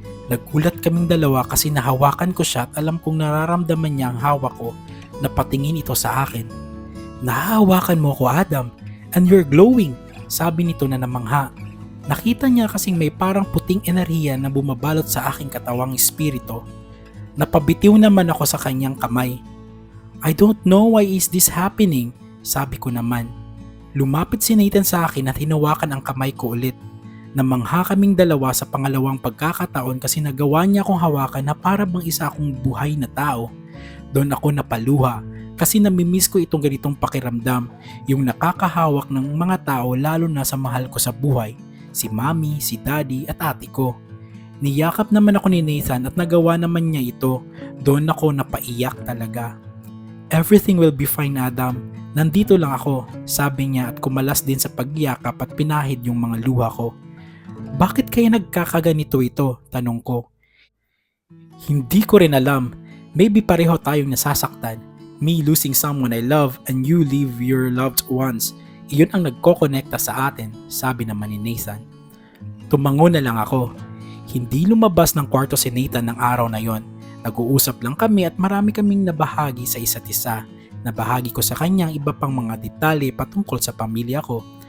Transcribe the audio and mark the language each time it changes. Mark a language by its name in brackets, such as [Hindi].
[Filipino] Naggulat kaming dalawa kasi nahawakan ko siya at alam kong nararamdaman niya ang hawak ko na patingin ito sa akin. Nahahawakan mo ko Adam [English] and you're glowing, [Filipino] sabi nito na namangha. Nakita niya kasing may parang puting enerhiya na bumabalot sa aking katawang espiritu. Napabitiw naman ako sa kanyang kamay. [English] I don't know why is this happening, [Filipino] sabi ko naman. Lumapit si Nathan sa akin at hinawakan ang kamay ko ulit. Namangha kaming dalawa sa pangalawang pagkakataon kasi nagawa niya akong hawakan na para bang isa akong buhay na tao. Doon ako napaluha kasi namimiss ko itong ganitong pakiramdam, yung nakakahawak ng mga tao lalo na sa mahal ko sa buhay, si Mami, si Daddy at ate ko. Niyakap naman ako ni Nathan at nagawa naman niya ito. Doon ako napaiyak talaga. [English] Everything will be fine [Filipino] Adam. Nandito lang ako, sabi niya at kumalas din sa pagyakap at pinahid yung mga luha ko. Bakit kaya nagkakaganito ito? Tanong ko. Hindi ko rin alam. Maybe pareho tayong nasasaktan. [English] Me losing someone I love and you leave your loved ones. [Filipino] Iyon ang nagkokonekta sa atin, sabi naman ni Nathan. Tumango na lang ako. Hindi lumabas ng kwarto si Nathan ng araw na yon. Nag-uusap lang kami at marami kaming nabahagi sa isa't isa. Nabahagi ko sa kanya ang iba pang mga detalye patungkol sa pamilya ko.